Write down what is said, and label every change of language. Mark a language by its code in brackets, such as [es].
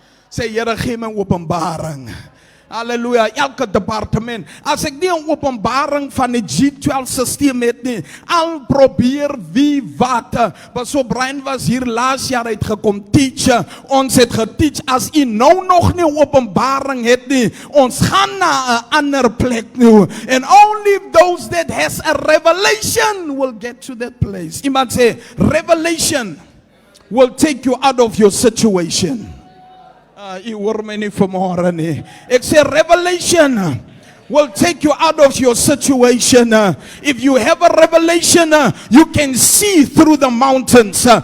[af] Sê, Here, gee my openbaring. Halleluja, elke departement. As ek nie 'n openbaring van die G12 systeem het nie, al probeer wie wat. Maar so Brian was hier laas jaar uit gekom teach. Ons het geteach, as u nou nog nie 'n openbaring het nie, ons gaan na 'n ander plek toe. [en] And only those that has a revelation will get to that place. [af] Iemand sê, [en] revelation will take you out of your situation. [af] U hoor my nie vanmôre nie. Ek sê revelation [en] will take you out of your situation. If you have a revelation, you can see through the mountains.